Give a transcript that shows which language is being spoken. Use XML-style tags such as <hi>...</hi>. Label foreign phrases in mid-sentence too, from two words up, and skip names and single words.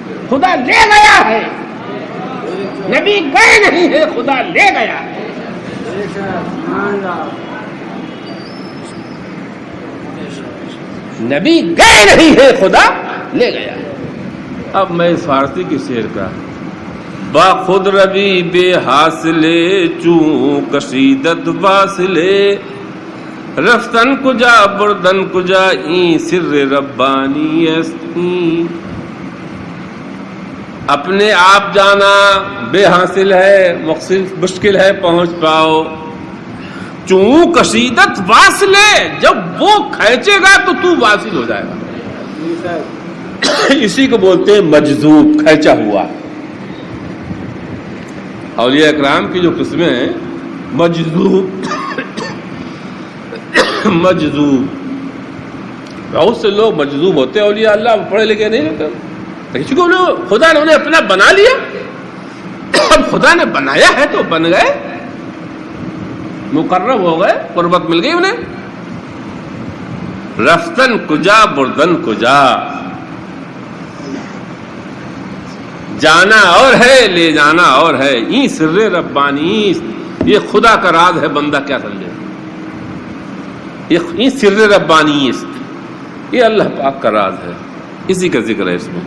<ur>خدا لے گیا ہے، نبی گئے نہیں ہے، خدا لے گیا ہے. نبی گئے نہیں ہے، خدا لے گیا. اب میں اس فارسی کی شعر کا</ur> <fa>با خود روی بے حاصلے چوں کشیدت واصلے رفتن کجا بردن کجا این سر ربانی استی.</fa> <ur>اپنے آپ جانا بے حاصل ہے، مشکل ہے پہنچ پاؤ.</ur> <fa>چوں کشیدت واصلے،</fa> <ur>جب وہ کھینچے گا تو تو واصل ہو جائے گا. اسی کو بولتے ہیں مجذوب، کھینچا ہوا. اولیاء اکرام کی جو قسمیں ہیں مجذوب مجذوب، بہت سے لوگ مجذوب ہوتے ہیں اولیاء اللہ، پڑھے لکھے نہیں ہوتے، لیکن خدا نے انہیں اپنا بنا لیا. اب خدا نے بنایا ہے تو بن گئے، مقرب ہو گئے، قربت مل گئی انہیں.</ur> <fa>رفتن کجا بردن کجا،</fa> <ur>جانا اور ہے لے جانا اور ہے.</ur> <fa>این سر ربانی،</fa> <ur>یہ خدا کا راز ہے، بندہ کیا سمجھے. یہ سر ربانی، یہ اللہ پاک کا راز ہے، اسی کا ذکر ہے اس میں.</ur>